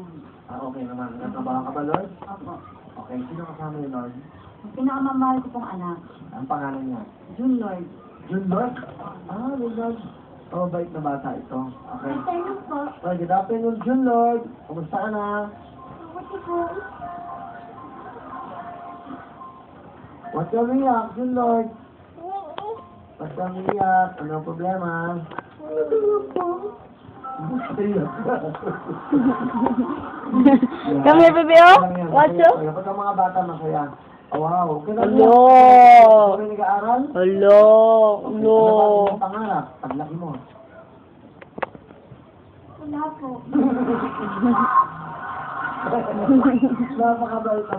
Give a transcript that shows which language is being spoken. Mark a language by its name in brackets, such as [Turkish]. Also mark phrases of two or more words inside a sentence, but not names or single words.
[Filipino] Okay naman. Nagtrabaho ka ba, Lord? Opo. Okay, sino kasama ni Lord? Ang pinakamamahal ko pong anak, Ang pangalan niya? June Lord. June Lord? May Lord. Oh, bait na bata ito. Okay. Thank po. [English] Well, good afternoon, June Lord. [Filipino] Kumusta ka na? Buti po. [English] What's your umiyak, June Lord? What's your [Filipino] umiyak? Anong problema? [English] Come here, baby, oh! Watch you! [Filipino] Kapag ang mga bata masaya. [English] Oh, wow. Hello! [Filipino] Ano nag-aaral? [English] Hello! Hello! [Filipino] Ano ba ang pangarap? Paglaki mo. Wala po. Napakabait na bata ito.